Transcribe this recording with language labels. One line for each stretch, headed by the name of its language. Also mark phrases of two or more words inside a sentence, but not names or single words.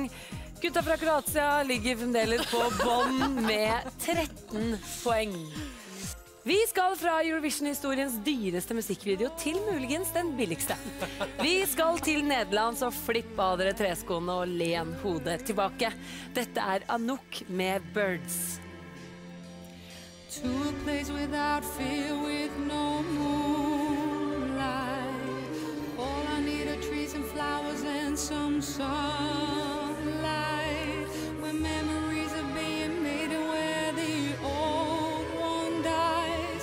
Norwegian: Gutta fra Kroatia ligger fremdeles på bånd med 13 poeng. Vi skal fra Eurovision-historiens dyreste musikkvideo til muligens den billigste. Vi skal til Nederland, så flipp av dere treskoene og len hodet tilbake. Dette er Anouk med Birds.
English: To a place without fear, with no moonlight. All I need are trees and flowers and some sunlight. Where memories are being made and where the old one dies.